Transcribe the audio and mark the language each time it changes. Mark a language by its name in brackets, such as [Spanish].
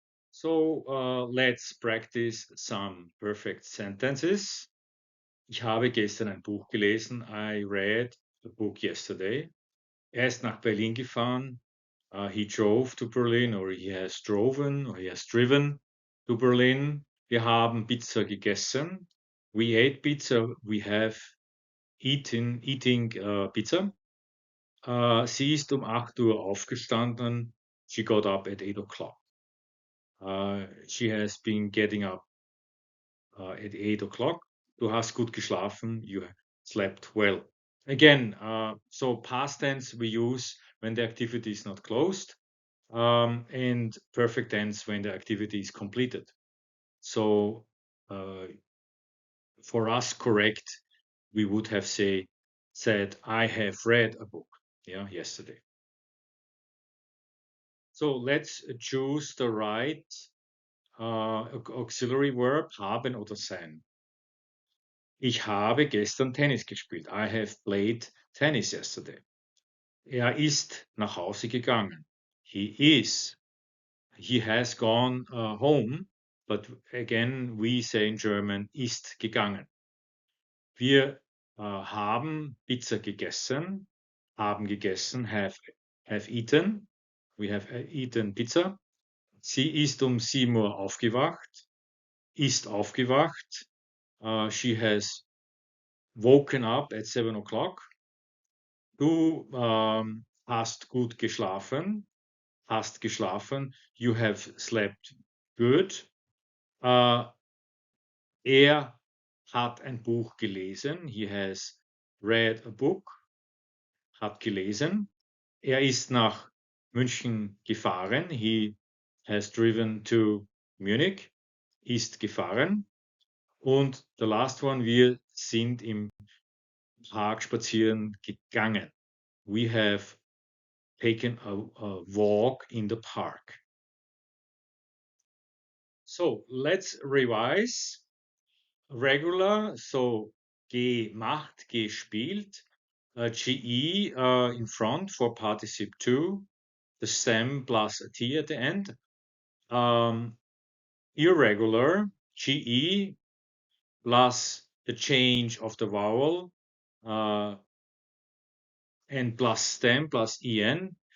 [English] So let's practice some perfect sentences. [German] Ich habe gestern ein Buch gelesen. [English] I read a book yesterday. [German] Er ist nach Berlin gefahren. [English] He drove to Berlin, or he has driven, or he has driven to Berlin. [German] Wir haben Pizza gegessen. [English] We ate pizza. We have eating pizza. [German] Sie ist um 8 Uhr aufgestanden. [English] She got up at 8 o'clock. She has been getting up at 8 o'clock. [German] Du hast gut geschlafen. [English] You slept well. Again, so past tense we use when the activity is not closed, and perfect tense when the activity is completed. So for us, correct, we would have said, I have read a book, yeah, yesterday. So let's choose the right auxiliary verb, [German] haben oder sein. Ich habe gestern Tennis gespielt. [English] I have played tennis yesterday. [German] Er ist nach Hause gegangen. [English] He has gone home, but again, we say in German, ist gegangen. [German] Wir haben Pizza gegessen, haben gegessen, [English] have eaten. We have eaten pizza. [German] Sie ist um 7 Uhr aufgewacht, ist aufgewacht. [English] She has woken up at 7 o'clock. [German] Du hast gut geschlafen, hast geschlafen. [English] You have slept good. [German] Er hat ein Buch gelesen. [English] He has read a book. [German] Hat gelesen. Er ist nach München gefahren. [English] He has driven to Munich. [German] Ist gefahren. Und [English] the last one, [German] wir sind im Park spazieren gegangen. [English] We have taken a walk in the park. So let's revise. Regular, so gemacht, gespielt. GE in front for participle 2. The stem plus a T at the end. Irregular, GE plus the change of the vowel and plus stem plus en.